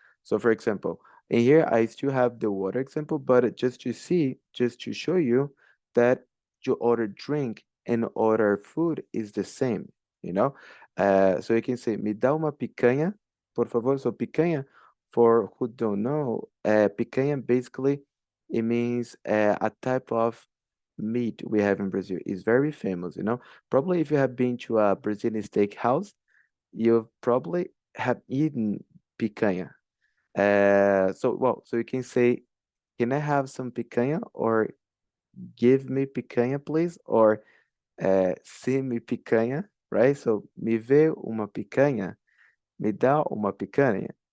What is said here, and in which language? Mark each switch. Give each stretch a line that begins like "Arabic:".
English: So for example, in here I still have the water example, but just to see, just to show you that your order drink and order food is the same, you know? So you can say,
Portuguese: me dá uma picanha, por favor.
English: So picanha, for who don't know, picanha basically, it means a type of meat we have in Brazil. It's very famous, you know? Probably if you have been to a Brazilian steakhouse, you probably have eaten picanha. So you can say, can I have some picanha? Or give me picanha, please? Or see me picanha, right?
Portuguese: So, me vê uma picanha, me dá uma picanha.